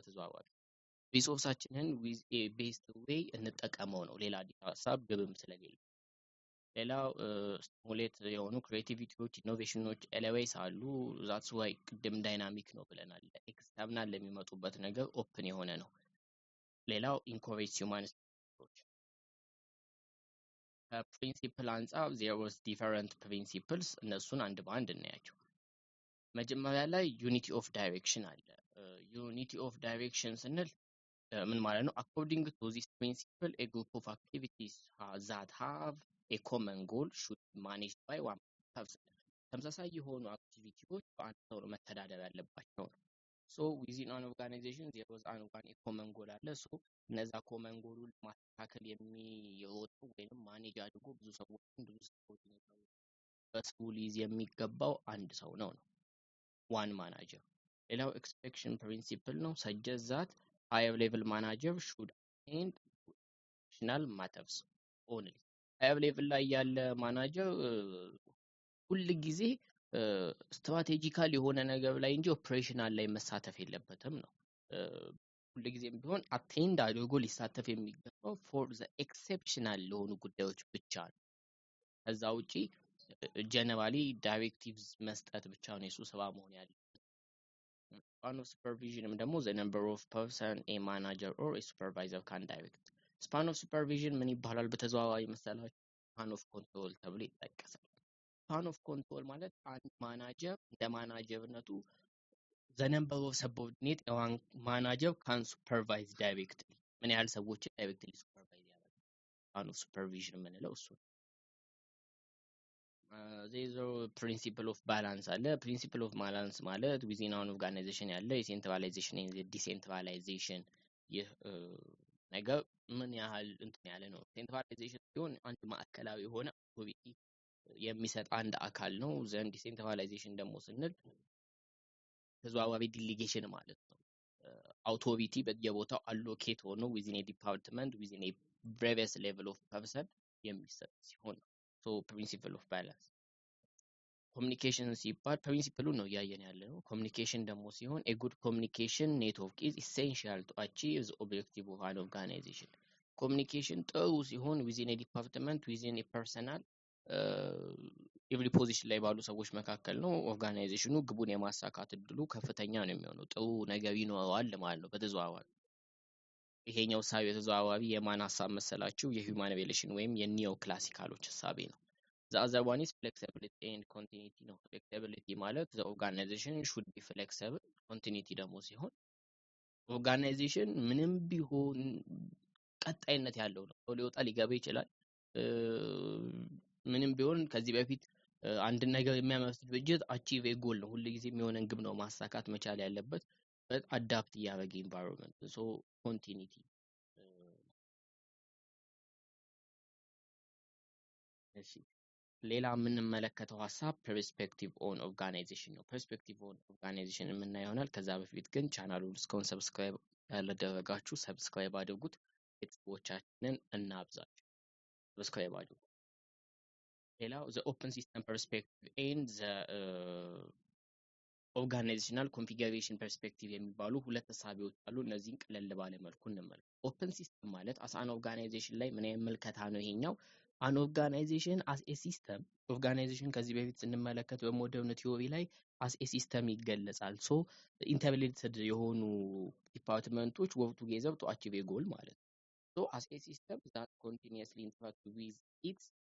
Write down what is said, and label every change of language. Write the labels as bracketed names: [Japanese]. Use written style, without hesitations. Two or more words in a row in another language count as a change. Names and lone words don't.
[Amharic] በተዘዋዋሪ ሪሶርሳችንን [English] with a based way [Amharic] እንጠቀመው ነው። ሌላ አዲስ ሀሳብ ግብም ስለሌለ ሌላው ስቲሙሌት የሆኑ [English] creativities innovations always [Amharic] አሉ። [English] that's why [Amharic] ቅድም ዳይናሚክ ነው ብለናል። ኤክስተርናል ለሚመጡበት ነገር ኦፕን የሆነ ነው። ሌላው [English] encourage human stimulates [Amharic] ከፕሪንሲፕል አንጻር [English] there was different principles [Amharic] እነሱን አንድ በአንድ እናያቸው። መጀመሪያ ላይ [English] unity of direction [Amharic] አለ። [English] unity of direction [Amharic] ስንል ምን ማለት ነው? [English] according to this principle a group of activities that have a common goal should be managed by one person [Amharic] ተመሳሳይ የሆኑ አክቲቪቲዎች በአንድ ሰው ነው መተዳደር ያለባቸው ነው። [English] so within an organization there was a common goal [Amharic] አለ። so እነዛ ኮመን ጎሉን ማስተካከል የሚሮጠው ወይንም ማኔጅ አድርጎ ብዙ ሰዎችን በስሩ ሊይዝ የሚገባው አንድ ሰው ነው ነው [English] one manager። [Amharic] ሌላው [English] exception principle ነው። suggest that higher level manager should attend national matters only higher level [Amharic] ላይ ያለ ማናጀር ሁል ጊዜ ስትራቴጂካል የሆነ ነገር ላይ እንጂ ኦፕሬሽናል ላይ መሳተፍ የለበትም ነው። ሁል ጊዜም ቢሆን አቴንድ አድርጎ ሊሳተፍ የሚገባው [English] for the exceptional [Amharic] ለሆኑ ጉዳዮች ብቻ ነው። ከዛ ውጪ [English] generally directives [Amharic] መስጠት ብቻ ነው የሱ ስራ መሆን ያለበት። [English] span of supervision [Amharic] ደግሞ [English] the number of person a manager or a supervisor can direct span of supervision [Amharic] ምን ይባላል በተዘዋዋሪ መሰላችሁ? [English] span of control [Amharic] ተብሎ ይጠቀሳል። [English] span of control [Amharic] ማለት አንድ ማናጀር እንደ ማናጀርነቱ [English] the number of subordinate one manager can supervise directly [Amharic] ምን ያህል ሰዎችን [English] directly supervise [Amharic] ያደርጋል። [English] span of supervision [Amharic] የምንለው እሱ ነው። [English] there is a principle of balance [Amharic] አለ። [English] principle of balance [Amharic] ማለት [English] within an organization [Amharic] ያለ የሴንትራላይዜሽን [English] and decentralization [Amharic] ይህ ነገር ምን ያህል እንትን ያለ ነው። ሴንትራላይዜሽን ሲሆን አንድ ማዕከላዊ የሆነ አውቶሪቲ የሚሰጥ አንድ አካል ነው። ዘንድ ዲሴንትራላይዜሽን ደግሞ ስንል ተዘዋዋሪ ዲሊጌሽን ማለት ነው። አውቶሪቲ በየቦታው አሎኬት ሆኖ [English] within a department within a various level of person [Amharic] የሚሰጥ ሲሆን [English] so principle of balance [Amharic] ኮሚኒኬሽን ሲባል ፕሪንሲፕሉ ነው እያየን ያለ ነው። ኮሚኒኬሽን ደግሞ ሲሆን [English] a good communication network is essential to achieve the objective of an organization [Amharic] ኮሚኒኬሽን ጥሩ ሲሆን [English] within a department within a personal every position [Amharic] ላይ ባሉ ሰዎች መካከል ነው ኦርጋናይዜሽኑ ግቡን የማሳካት እድሉ ከፍተኛ ነው የሚሆነው። ጥሩ ነገር ይኖረዋል ማለት ነው በተዘዋዋሪ። ይሄኛው ሳቢ የተዘዋዋሪ የማን ሐሳብ መሰላችሁ? የሂውማን ሪሌሽን ወይም የኒዮ ክላሲካሎች ሐሳቤ ነው። [English] the other one is flexibility and continuity [Amharic] ነው። flexibility ማለት [English] the organization should be flexible [Amharic] continuity ደግሞ ሲሆን ኦርጋናይዜሽን ምንም ቢሆን ቀጣይነት ያለው ነው። ሰው ሊወጣ ሊገባ ይችላል። ምንም ቢሆን ከዚህ በፊት አንድ ነገር የሚያመርት ድርጅት [English] achieve goal [Amharic] ነው ሁሉ ጊዜ የሚሆነን ግብ ነው ማሳካት መቻል ያለበት [English] but adapt [Amharic] እያደረገ [English] environment so continuity። [Amharic] እሺ ሌላ የምንመለከተው ሐሳብ [English] perspective on organization [Amharic] ነው። [English] perspective on organization [Amharic] የምናየው ይሆናል። ከዛ በፊት ግን ቻናሉን እስካሁን ሰብስክራይብ ያላደረጋችሁ ሰብስክራይብ አድርጉት። ቤተሰቦቻችንን እናብዛቸው። ሰብስክራይብ አድርጉ። ሌላው [English] the open system perspective and the organizational configuration perspective [Amharic] የሚባሉ ሁለት ሀሳቢዎች አሉ። እነዚህን ቀለል ባለ መልኩ እንመልከት። [English] open system [Amharic] ማለት [English] as an organization [Amharic] ላይ ምን አይነት ምልከታ ነው ይሄኛው? [English] an organization as a system organization [Amharic] ከዚህ በፊት ስንመለከት በሞደርን ቲዮሪ ላይ [English] as a system ይገለጻል። so interrelated የሆኑ departments work together to achieve a goal [Amharic] ማለት ነው። [English] so as a system that continuously interact with its